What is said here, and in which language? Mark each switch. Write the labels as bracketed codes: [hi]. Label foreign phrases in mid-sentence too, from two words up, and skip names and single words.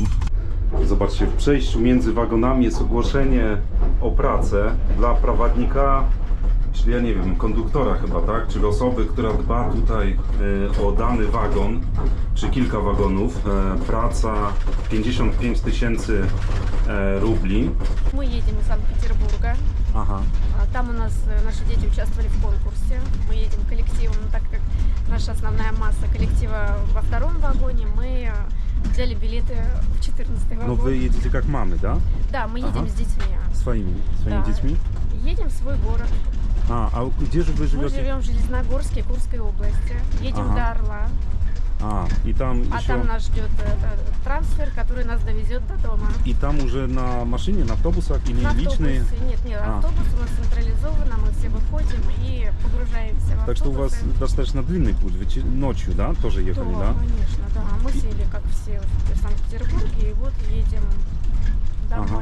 [pl] Zobaczcie, w przejściu między wagonami jest ogłoszenie o pracę dla prowadnika, czyli ja nie wiem, konduktora chyba, tak? Czyli osoby, która dba tutaj o dany wagon, czy kilka wagonów. Praca 55 000 rubli. [ru] Мы едем из Санкт-Петербурга. Ага. Там у нас наши дети участвовали в конкурсе. Мы едем коллективом, но так как наша основная масса коллектива во втором вагоне, мы взяли билеты в 14-й вагон. [pl] No wy jedziecie jak mamy, tak? [ru] Да, мы едем с детьми. [pl] Swoimi [ru] Да. [pl] dziećmi? [ru] Едем в свой город. [pl] A gdzie wy [ru] Мы [pl] żyjecie? [ru] живем в Железногорске, Курской области. Едем Ага. до Орла. [pl] I tam [ru] А еще... там нас ждет трансфер, который нас довезет до дома. [pl] I tam [ru] уже на машине, на автобусах или На личные? автобусе. Нет, автобус у нас централизованно, мы все выходим и погружаемся в автобусы. Так что у вас достаточно длинный путь, вы ночью, да, тоже ехали, да? Конечно, да. Мы сели, как все, в Санкт-Петербурге, и вот едем домой.